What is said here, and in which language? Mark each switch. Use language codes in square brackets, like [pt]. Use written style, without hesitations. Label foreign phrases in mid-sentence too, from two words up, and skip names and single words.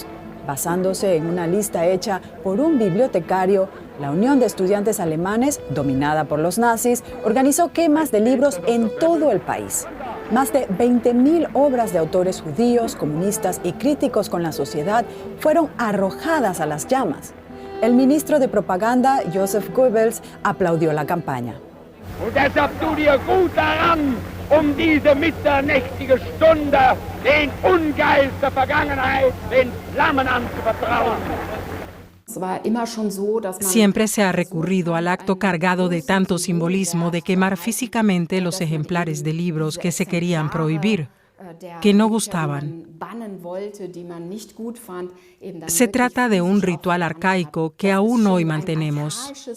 [es] Basándose en una lista hecha por un bibliotecario, la Unión de Estudiantes Alemanes, dominada por los nazis, organizó quemas de libros en todo el país. Más de 20.000 obras de autores judíos, comunistas y críticos con la sociedad fueron arrojadas a las llamas. El ministro de propaganda, Joseph Goebbels, aplaudió la campaña. [de] Und deshalb tut ihr gut daran, diese mitternächtige Stunde den Ungeist der Vergangenheit, den Flammen anzuvertrauen. [es] Siempre se ha recurrido al acto cargado de tanto simbolismo de quemar físicamente los ejemplares de libros que se querían prohibir, que no gustaban. Se trata de un ritual arcaico que aún hoy mantenemos.